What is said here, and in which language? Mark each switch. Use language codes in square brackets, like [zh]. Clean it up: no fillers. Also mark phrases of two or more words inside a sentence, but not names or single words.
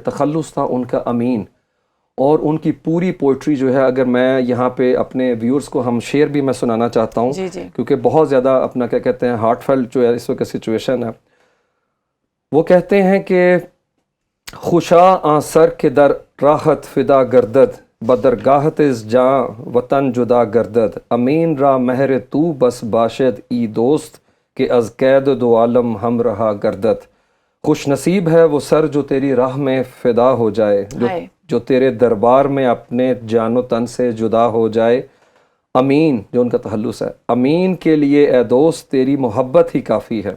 [ur] تخلص تھا ان کا امین. اور ان کی پوری پوئٹری جو ہے، اگر میں یہاں پہ اپنے ویورز کو ہم شعر بھی میں سنانا چاہتا ہوں، کیونکہ بہت زیادہ اپنا کیا کہتے ہیں [en] heart felt [ur] جو ہے اس وقت سچویشن ہے. وہ کہتے ہیں کہ [fa] خوشا آن سر کے در راحت فدا گردد، بدرگاہت از جاں وطن جدا گردد، امین را مہر تو بس باشد ای دوست کہ از قید دو عالم ہم رہا گردد. [ur] خوش نصیب ہے وہ سر جو تیری راہ میں فدا ہو جائے، جو تیرے دربار میں اپنے جان و تن سے جدا ہو جائے. امین جو ان کا تخلص ہے، امین کے لیے اے دوست تیری محبت ہی کافی ہے.